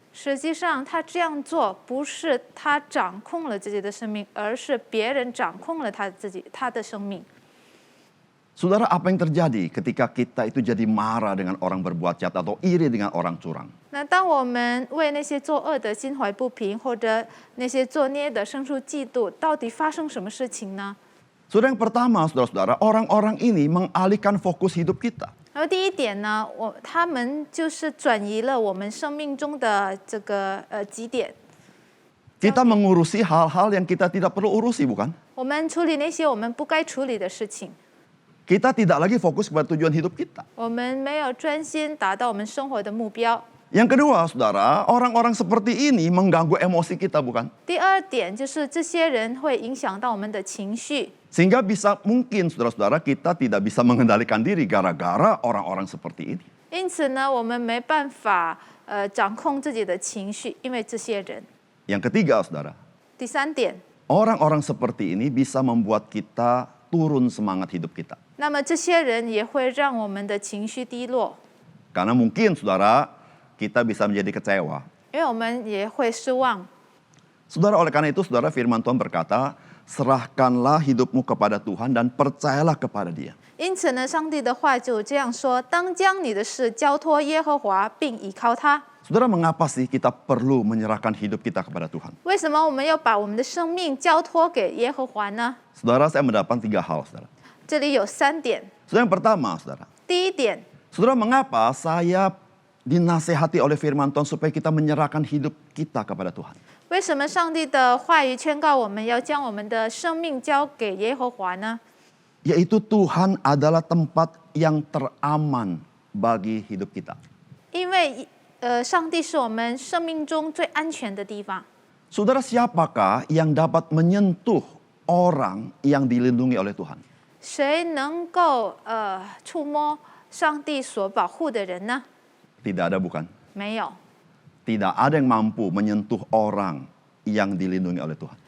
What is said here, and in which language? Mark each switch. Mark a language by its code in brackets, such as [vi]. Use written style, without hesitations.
[zh] 实际上，他这样做不是他掌控了自己的生命，而是别人掌控了他的生命。 [id] Saudara, apa yang terjadi ketika kita itu jadi marah dengan orang berbuat jahat atau iri dengan orang curang? [zh] 那当我们为那些作恶的心怀不平，或者那些作孽的生出嫉妒，到底发生什么事情呢？ [id] Saudara, yang pertama, saudara-saudara, orang-orang ini mengalihkan fokus hidup kita. [zh] 然后第一点呢，他们就是转移了我们生命中的这个基点。 [id] Kita mengurusi hal-hal yang kita tidak perlu urusi, bukan? [zh] 我们处理那些我们不该处理的事情， [id] Kita tidak lagi fokus kepada tujuan hidup kita. [zh] 我们没有专心达到我们生活的目标。 [id] Yang kedua, saudara, orang-orang seperti ini mengganggu emosi kita, bukan? [zh] 第二点就是这些人会影响到我们的情绪， [id] Sehingga bisa mungkin, saudara-saudara, kita tidak bisa mengendalikan diri gara-gara orang-orang seperti ini. [zh] 因此呢，我们没办法掌控自己的情绪，因为这些人。 [id] Yang ketiga, saudara, [zh] 第三点， [id] orang-orang seperti ini bisa membuat kita turun semangat hidup kita. [zh] 那么这些人也会让我们的情绪低落， [id] Karena mungkin, saudara, kita bisa menjadi kecewa. [zh] 因为我们也会失望。 [id] Saudara, oleh karena itu, saudara, firman Tuhan berkata, serahkanlah hidupmu kepada Tuhan dan percayalah kepada Dia. [zh] 因此呢，上帝的话就这样说：当将你的事交托耶和华，并倚靠他。 [id] Saudara, mengapa sih kita perlu menyerahkan hidup kita kepada Tuhan? [zh] 为什么我们要把我们的生命交托给耶和华呢？ [id] Saudara, saya mendapat 3 hal, saudara. [zh] 这里有3点。 [id] Saudara, yang pertama, saudara. [zh] 第一点， [id] Saudara, mengapa saya dinasehati oleh firman Tuhan supaya kita menyerahkan hidup kita kepada Tuhan? [zh] 为什么上帝的话语劝告我们要将我们的生命交给耶和华呢？ [id] Yaitu Tuhan adalah tempat yang teraman bagi hidup kita. [zh] 因为上帝是我们生命中最安全的地方。 [id] Saudara, siapakah yang dapat menyentuh orang yang dilindungi oleh Tuhan? [zh] 谁能够触摸上帝所保护的人呢？ [id] Tidak ada, bukan? [zh] 没有， [id] Tidak ada yang mampu menyentuh orang yang dilindungi oleh Tuhan.